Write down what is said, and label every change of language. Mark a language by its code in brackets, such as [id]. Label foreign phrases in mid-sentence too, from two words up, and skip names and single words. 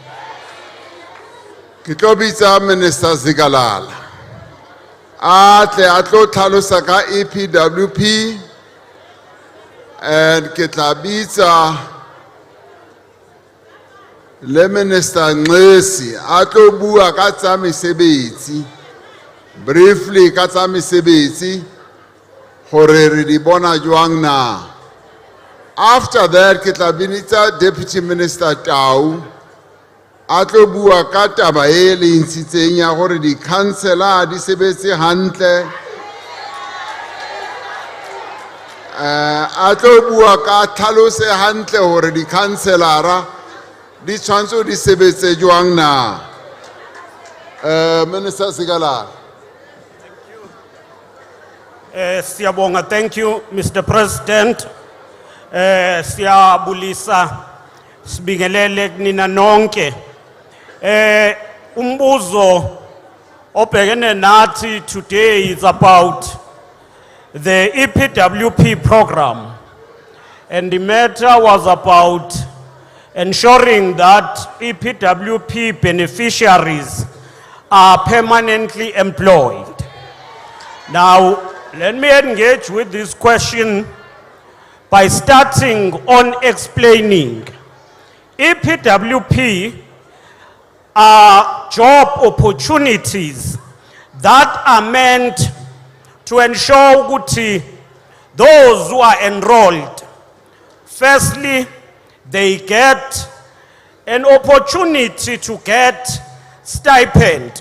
[st] Ke tlo bitsa Minister Zikalala atle a tlo tlhalosa ka EPWP, and ke tla bitsa le Minister Nxesi a tlo bua ka tsa mesebetsi briefly ka tsa mesebetsi gore re di bona jwang na. [en] After that [st] ke tla binitsa Deputy Minister Tau a tlo bua ka taba e le ntshitseng ya gore di councillor di sebetse hantle. A tlo bua ka tlhalose hantle gore di councillora di tshwantse di sebetse jwang na. Minister Sigala. [zu] Siyabonga, [en] thank you, Mr. President. [zu] Siyabulisa, sibingelele kunina nonke. Umbuzo obhekene nathi [en] today is about the EPWP program. And the matter was about ensuring that EPWP beneficiaries are permanently employed. Now, let me engage with this question by starting on explaining EPWP are job opportunities that are meant to ensure that those who are enrolled, firstly, they get an opportunity to get stipend.